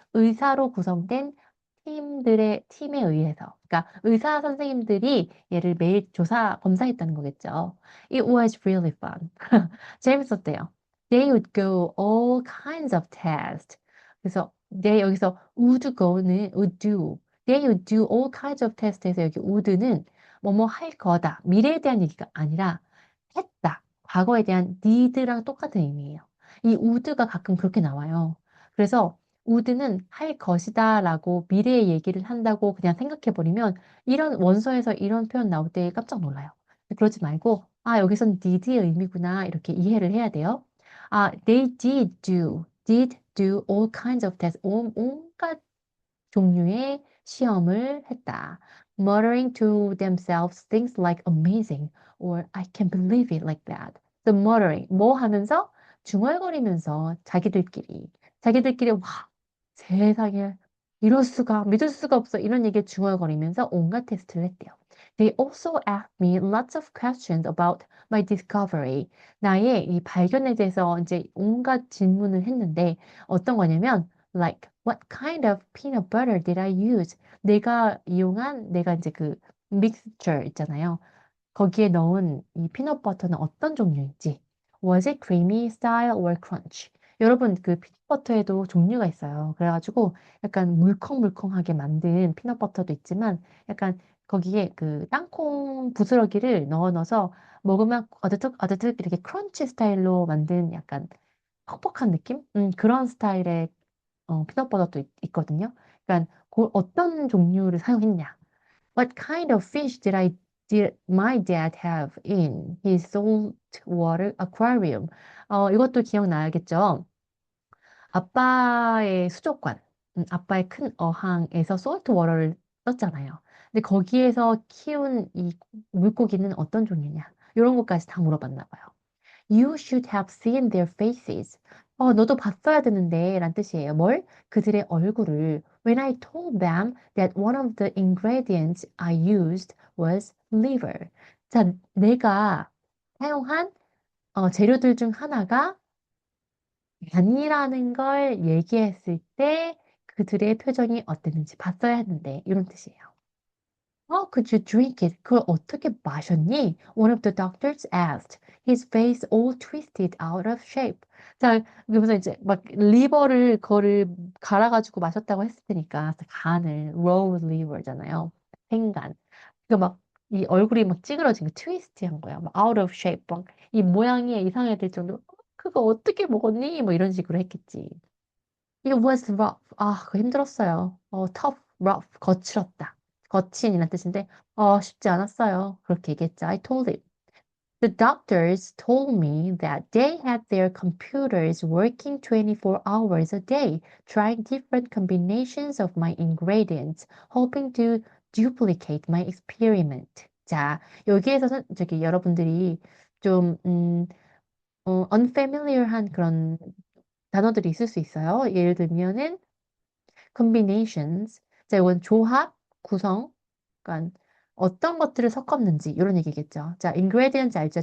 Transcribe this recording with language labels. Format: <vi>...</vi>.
<ko>의사로 구성된 팀에 의해서. 그러니까 의사 선생님들이 얘를 매일 검사했다는 거겠죠.</ko> <en>It was really fun.</en> <ko>재밌었대요.</ko> <en>They would go all kinds of tests.</en> <ko>그래서 여기서</ko> <en>would go는 would do. They would do all kinds of test에서 여기 would는</en> <ko>뭐뭐 할 거다. 미래에 대한 얘기가 아니라 했다. 과거에 대한 did랑 똑같은 의미예요. 이 would가 가끔 그렇게 나와요. 그래서 would는 할 것이다라고 미래의 얘기를 한다고 그냥 생각해버리면 이런 원서에서 이런 표현 나올 때 깜짝 놀라요. 그러지 말고 여기선 did의 의미구나 이렇게 이해를 해야 돼요.</ko> <en>They did do all kinds of tests.</en> <ko>온갖 종류의 시험을 했다.</ko> <en>Muttering to themselves things like amazing or I can't believe it like that. The muttering,</en> <ko>뭐 하면서? 중얼거리면서 자기들끼리 와, 세상에 이럴 수가, 믿을 수가 없어. 이런 얘기를 중얼거리면서 온갖 테스트를 했대요.</ko> <en>They also asked me lots of questions about my discovery.</en> <ko>나의 이 발견에 대해서 이제 온갖 질문을 했는데 어떤 거냐면</ko> <en>like what kind of peanut butter did I use?</en> <ko>내가 이제 그 mixture 있잖아요. 거기에 넣은 이 피넛버터는 어떤 종류인지.</ko> <en>Was it creamy style or crunch?</en> <ko>여러분 그 피넛버터에도 종류가 있어요. 그래가지고 약간 물컹물컹하게 만든 피넛버터도 있지만 약간 거기에 그 땅콩 부스러기를 넣어서 먹으면 어드득 어드득 이렇게 크런치 스타일로 만든 약간 퍽퍽한 느낌? 그런 스타일의 피넛버터도 있거든요. 그러니까 어떤 종류를 사용했냐?</ko> <en>What kind of fish did my dad have in his saltwater aquarium?</en> <ko>이것도 기억나야겠죠? 아빠의 수족관, 아빠의 큰 어항에서 saltwater를 썼잖아요. 근데 거기에서 키운 이 물고기는 어떤 종류냐? 이런 것까지 다 물어봤나 봐요.</ko> <en>You should have seen their faces.</en> <ko>너도 봤어야 되는데, 란 뜻이에요. 뭘? 그들의 얼굴을.</ko> <en>When I told them that one of the ingredients I used was liver.</en> <ko>자, 내가 사용한 재료들 중 하나가 간이라는 걸 얘기했을 때 그들의 표정이 어땠는지 봤어야 했는데, 이런 뜻이에요.</ko> <en>Could you drink it?</en> <ko>그걸 어떻게 마셨니?</ko> <en>One of the doctors asked. His face all twisted out of shape.</en> <ko>자, 그러면서 이제 막 리버를 그거를 갈아가지고 마셨다고 했을 테니까 간을</ko> <en>raw liver</en> <ko>잖아요. 생간. 그 막 이 얼굴이 막 찌그러진 거 트위스티한 거야.</ko> <en>막 out of shape.</en> <ko>막 이 모양이 이상해질 정도로 그거 어떻게 먹었니? 뭐 이런 식으로 했겠지.</ko> <en>It was rough.</en> <ko>그거 힘들었어요. tough, rough, 거칠었다. 거친이란 뜻인데, 쉽지 않았어요. 그렇게 얘기했죠.</ko> <en>I told him. The doctors told me that they had their computers working 24 hours a day, trying different combinations of my ingredients, hoping to duplicate my experiment.</en> <ko>자, 여기에서 저기 여러분들이 좀, unfamiliar한 그런 단어들이 있을 수 있어요. 예를 들면은 combinations. 자, 이건 조합, 구성. 그러니까 어떤 것들을 섞었는지 이런 얘기겠죠. 자, ingredients 알죠?</ko>